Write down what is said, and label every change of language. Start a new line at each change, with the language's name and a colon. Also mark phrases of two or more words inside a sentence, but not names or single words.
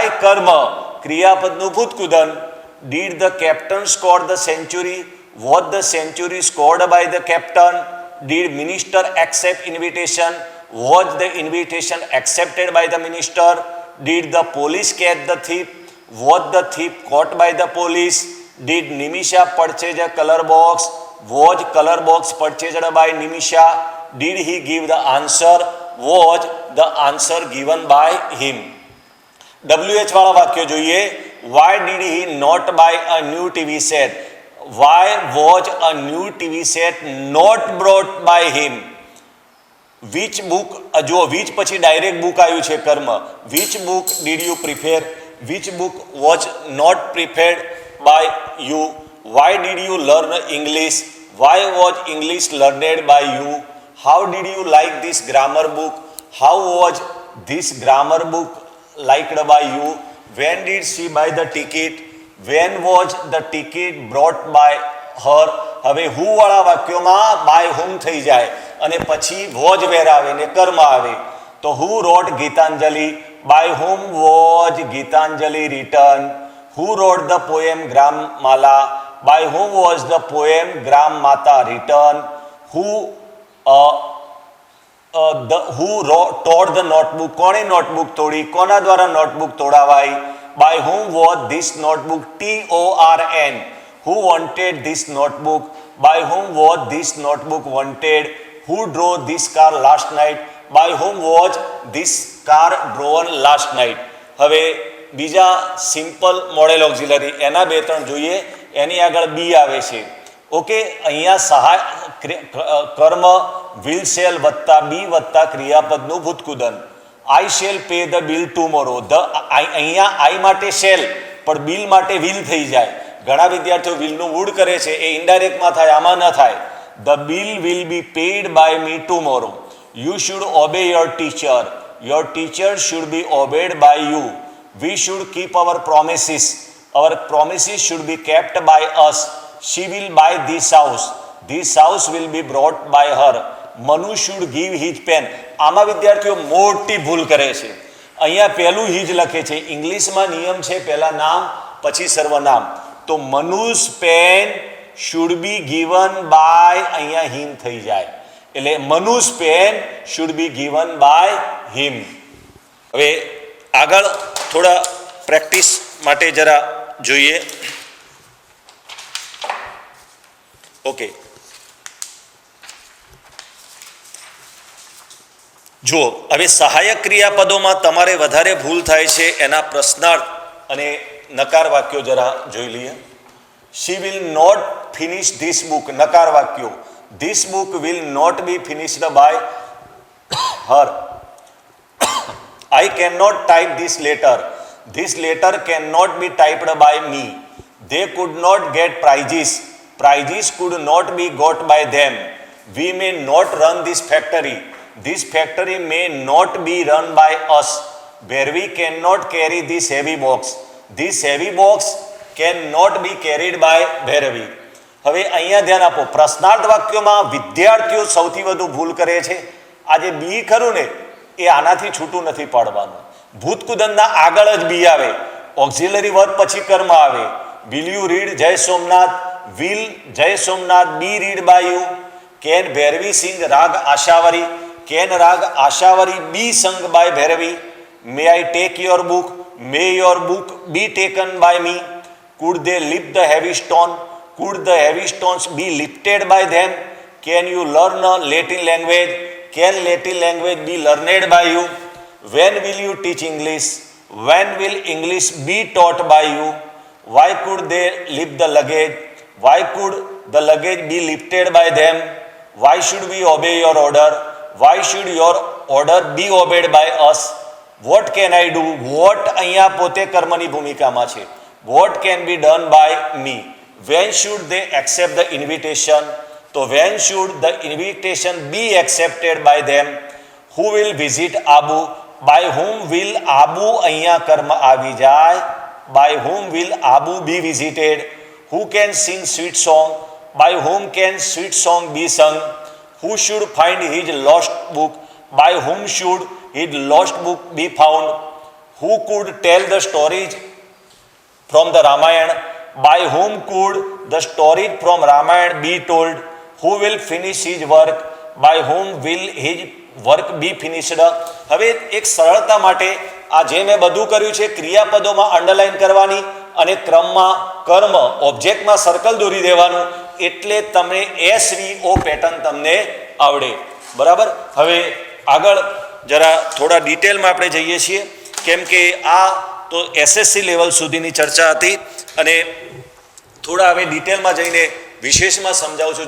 Gujarati: કર્મ. ક્રિયાપદનું ભૂતકુદન.
English: Did the captain score the century? Was the century scored by the captain? Did minister accept invitation? Was the invitation accepted by the minister? Did the police catch the thief? Was the thief caught by the police? Did Nimisha purchase a color box? Was color box purchased by Nimisha? Did he give the answer? Was the answer given by him?
Gujarati: WH વાળા વાક્યો જોઈએ.
English: Why did he not buy a new TV set? Why was a new TV set not brought by him? Which book?
Gujarati: જો which પછી
English: direct book
Gujarati: આવ્યું છે કર્મ.
English: Which book did you prefer? Which book was not prepared by you? Why did you learn English? Why was English learned by you? How did you like this grammar book? How was this grammar book liked by you? When did she buy the ticket? When was the ticket brought by her?
Gujarati: હવે હુ વાળા વાક્યોમાં
English: by whom
Gujarati: થઈ જાય અને પછી
English: was were
Gujarati: આવે ને કર્મ આવે.
English: તો Who wrote Gitanjali? By whom was Gitanjali written? Who wrote the poem Grammala? By whom was the poem Gram Mata written? Who tore the notebook?
Gujarati: કોણે નોટબુક તોડી? કોના દ્વારા નોટબુક તોડાવાઈ?
English: By whom was this notebook? TORN. Who wanted this notebook? By whom was this notebook wanted? Who drove this car last night? By whom was this car drawn last night?
Gujarati: હવે બીજા
English: simple modal auxiliary
Gujarati: એના બે ત્રણ જોઈએ. એની આગળ બી આવે છે. ઓકે, અહીંયા સહાય કર્મ
English: will shall
Gujarati: વત્તા બી વત્તા ક્રિયાપદનું ભૂતકુદન.
English: I shall pay the bill tomorrow.
Gujarati: અહીંયા આઈ માટે શેલ પણ બિલ માટે વિલ થઈ જાય. ઘણા વિદ્યાર્થીઓ વિલનું વુડ કરે છે, એ ઇનડાયરેક્ટમાં થાય, આમાં ન થાય.
English: The bill will be paid by me tomorrow. You should obey your teacher. Your teacher should be obeyed by you. We should keep our promises. Our promises should be kept by us. She will buy this house. This house will be brought by her. Manu should give his pen.
Gujarati: આમાં વિદ્યાર્થીઓ મોટી ભૂલ કરે છે. અહીંયા પહેલું હિજ લખે છે. ઇંગ્લિશમાં નિયમ છે પહેલા નામ પછી સર્વનામ.
English: તો Manu's pen should be given by અહીંયા him
Gujarati: થઈ જાય.
English: એટલે Manu's pen should be given by him.
Gujarati: હવે આગળ થોડા પ્રેક્ટિસ માટે જરા જોઈએ. ઓકે, જુઓ હવે સહાયક ક્રિયાપદોમાં તમારે વધારે ભૂલ થાય છે એના પ્રશ્નાર્થ અને નકાર વાક્યો જરા જોઈ લઈએ.
English: She will not finish this book.
Gujarati: નકાર વાક્યો.
English: This book will not be finished by her. I cannot type this letter. This letter cannot be typed by me. They could not get prizes. Prizes could not be got by them. We may not run this factory. This factory may not be run by us. Bhairavi cannot carry this heavy box. This heavy box cannot be carried by Bhairavi.
Gujarati: હવે અહીંયા ध्यान આપો. પ્રશ્નાર્થ વાક્યોમાં વિદ્યાર્થીઓ સૌથી વધુ ભૂલ કરે છે. આ જે બી ખરું ને એ આનાથી છૂટું નથી પાડવાનું. ભૂતકુદનના આગળ જ બી આવે.
English: auxiliary verb
Gujarati: પછી કર્મ આવે.
English: Will you read Jay Somnath? Will Jay Somnath be read by you? Can Bhairavi sing Raag Asavari? Can Raag Asavari be sung by Bhairavi? May I take your book? May your book be taken by me? Could they lift the heavy stone? Could the heavy stones be lifted by them? Can you learn Latin language? Can Latin language be learned by you? When will you teach English? When will English be taught by you? Why could they lift the luggage? Why could the luggage be lifted by them? Why should we obey your order? Why should your order be obeyed by us? What can I do?
Gujarati: What અહીંયા પોતે કર્મની ભૂમિકામાં છે.
English: What can be done by me? When should they accept the invitation? તો when should the invitation be accepted by them? Who will visit Abu? By whom will Abu
Gujarati: અહીંયા કર્મ આવી જાય?
English: By whom will Abu be visited? Who can sing sweet song? By whom can sweet song be sung? Who should find his lost book? By whom should his lost book be found? Who could tell the stories from the Ramayana? By whom could the stories from Ramayana be told? Who will finish his work? By whom will his work be finished.
Gujarati: હવે એક સરળતા માટે આ જે મેં બધું કર્યું છે ક્રિયાપદોમાં અંડરલાઈન કરવાની અને ક્રમમાં કર્મ ઓબ્જેક્ટમાં સર્કલ દોરી દેવાનું, એટલે તમને SVO પેટર્ન તમને આવડે. બરાબર. હવે આગળ જરા થોડા ડિટેલમાં આપણે જઈએ છીએ, કેમ કે આ તો SSC લેવલ સુધીની ચર્ચા હતી અને થોડા હવે ડિટેલમાં જઈને વિશેષમાં સમજાવું છું.